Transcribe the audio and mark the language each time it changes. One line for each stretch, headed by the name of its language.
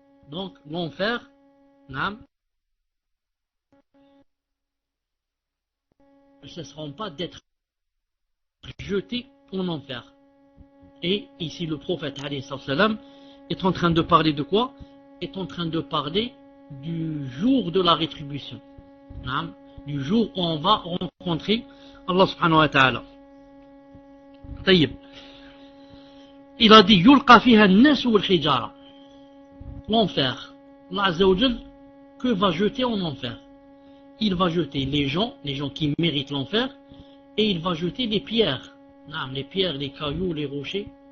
French: Donc l'enfer, ne cesseront pas d'être jetés en enfer. Et ici le prophète salam est en train de parler de quoi? Est en train de parler du jour de la rétribution, du jour où on va rencontrer Allah subhanahu wa ta'ala.
Arabic: طيب.
French: Il a dit
Arabic: يلقى فيها الناس والحجارة.
French: L'enfer, Allah Azza wa Jal, que va jeter en enfer? Il va jeter les gens qui méritent l'enfer, et il va jeter les pierres, les pierres, les cailloux, les rochers.